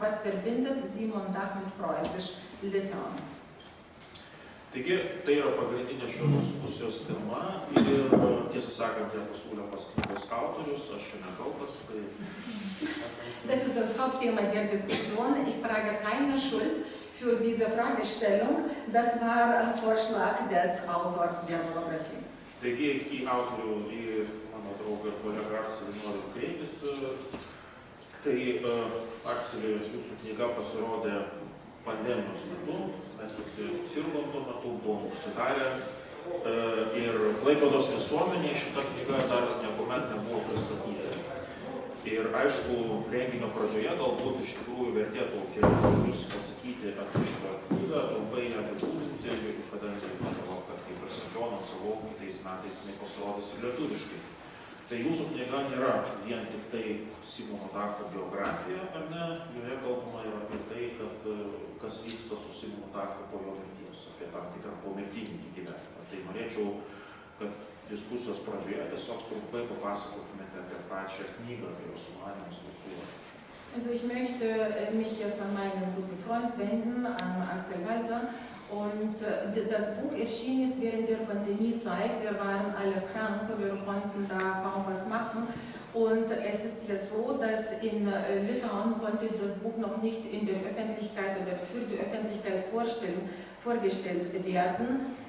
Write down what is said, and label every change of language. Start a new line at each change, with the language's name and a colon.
German: Was verbindet Simon Dach mit preußisch-Litauen?
Lithuanian: Taigi, tai yra pagrindinė šios diskusijos tema ir tiesą sakant, ją pasiūlė pats knygos autorius, aš čia nekaltas.
German: Das ist das Hauptthema der Diskussion. Ich trage keine Schuld für diese Fragestellung. Das war ein Vorschlag des Autors der Monografie.
Lithuanian: Taigi, į autorių, į mano draugą ir kolegą Arselį noriu kreiptis. Tai Arselį, jūsų knyga pasirodė pandemijos metu, mes visi sirgom tuo metu, buvom užsidarę ir Klaipėdos visuomenėje šita knyga dar niekuomet nebuvo pristatyta. Ir aišku, renginio pradžioje galbūt iš tikrųjų vertėtų kelius žodžius pasakyti apie šitą knygą, trumpai apibūdinti, kadangi manau, kad kaip ir sakiau, anonsavau, kitais metais jinai pasirodys ir lietuviškai. Tai jūsų knyga nėra vien tik tai Simono Dacho biografija, ar ne? Joje kalbama ir apie tai, kad kas vyksta su Simonu Dachu po jo mirties, apie tam tikrą pomirtinį gyvenimą. Tai norėčiau, kad diskusijos pradžioje tiesiog trumpai papasakotumėte apie pačią knygą, apie jos sumanymą struktūrą.
German: Also ich möchte mich jetzt an meinen guten Freund wenden, an Axel Walter. Und das Buch erschien ist während der Pandemiezeit. Wir waren alle krank, wir konnten da kaum was machen. Und es ist jetzt so, dass in Litauen konnte das Buch noch nicht in der Öffentlichkeit oder für die Öffentlichkeit vorgestellt werden.